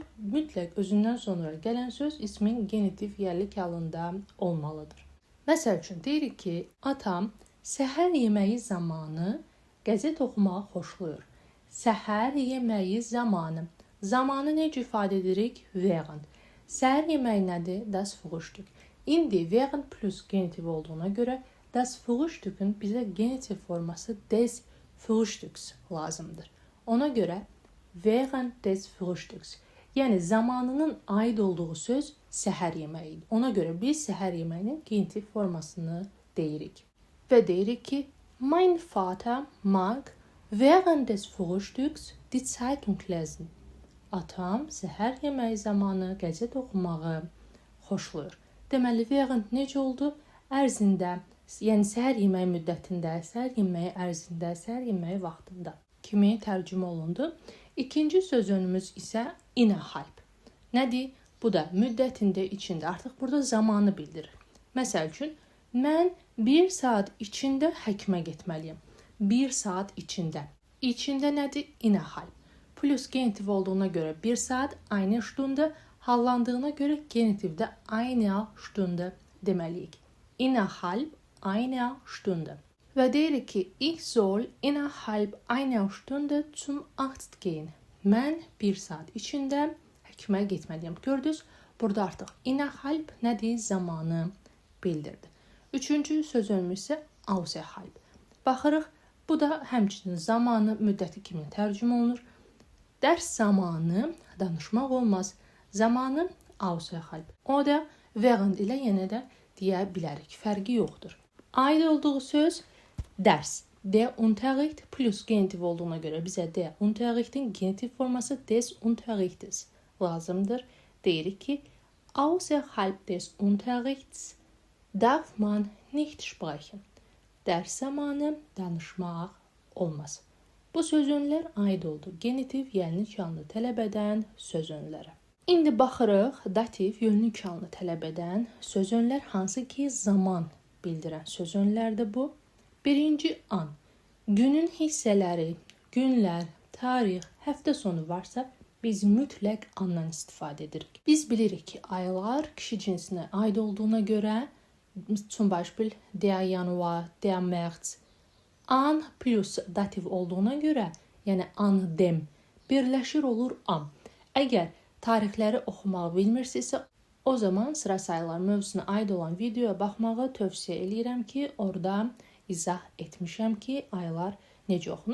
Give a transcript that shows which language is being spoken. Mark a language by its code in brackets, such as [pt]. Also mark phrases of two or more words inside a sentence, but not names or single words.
[az] Mütləq özündən sonra gələn söz ismin genitiv yəllik halında olmalıdır. Məsəl üçün, deyirik ki, atam səhər yeməyi zamanı qəzet oxumağı xoşlayır. Səhər yeməyi zamanı. Zamanı necə ifadə edirik? Während. Səhər yeməyi nədir? [de] Das Frühstück. [az] İndi während plus genitiv olduğuna görə [de] das Frühstück'ün [az] bizə genitiv forması [de] des Frühstücks [az] lazımdır. Ona görə [de] während des Frühstücks, [az] yəni zamanının aid olduğu söz səhər yeməyidir. Ona görə biz səhər yeməyinin genitiv formasını deyirik. Və deyirik ki, [de] mein Vater mag während des Frühstücks die Zeitung lesen. [az] Atam səhər yeməyi zamanı qəzet oxumağı xoşlayır. Deməli, während necə oldu? Ərzində, yəni səhər yeməyi müddətində, səhər yeməyi ərzində, səhər yeməyi vaxtında kimi tərcümə olundu. İkinci sözünümüz isə innerhalb. Nədir? Bu da müddətində, içində. Artıq burada zamanı bildirir. Məsəl üçün, mən 1 saat içində həkimə getməliyəm. 1 saat içində. İçində nədir? Innerhalb. Plus genitiv olduğuna görə 1 saat, [de] eine Stunde, [az] hallandığına görə genitivdə [de] eine Stunde [az] deməliyik. [de] Innerhalb eine Stunde. [az] Və deyirik ki, [de] ich soll innerhalb einer Stunde zum Arzt gehen. [az] Mən 1 saat içində həkimə getməliyəm. Gördünüz, burada artıq innerhalb nədir? Zamanı bildirdi. Üçüncü sözümüz isə außerhalb. Baxırıq, bu da həmçinin zamanı, müddəti kimi tərcümə olunur. Dərs zamanı danışmaq olmaz. Zamanı außerhalb. O da während ilə yenə də deyə bilərik. Fərqi yoxdur. Aid olduğu söz dərs. [de] Der Unterricht [az] plus genitiv olduğuna görə bizə der Unterricht'in genitiv forması [de] des Unterrichtes [az] lazımdır. Deyirik ki, [de] außerhalb des Unterrichts darf man nicht sprechen. [az] Dərs zamanı danışmaq olmaz. Bu sözünlər aid oldu genitiv yəlnik halını tələb edən sözünlərə. İndi baxırıq, dativ yönlük halını tələb edən sözünlər hansı ki zaman bildirən sözünlərdir bu. Birinci an. Günün hissələri, günlər, tarix, həftə sonu varsa biz mütləq andan istifadə edirik. Biz bilirik ki, aylar kişi cinsinə aid olduğuna görə [de] zum Beispiel der Januar, der März. [az] An plus dativ olduğuna görə, yəni [de] an dem [az] birləşir olur am. Əgər tarixləri oxumağı bilmirsinizsə, o zaman sıra sayılar mövzusuna aid olan videoya baxmağı tövsiyə edirəm ki, orada izah etmişəm ki, aylar necə oxunur.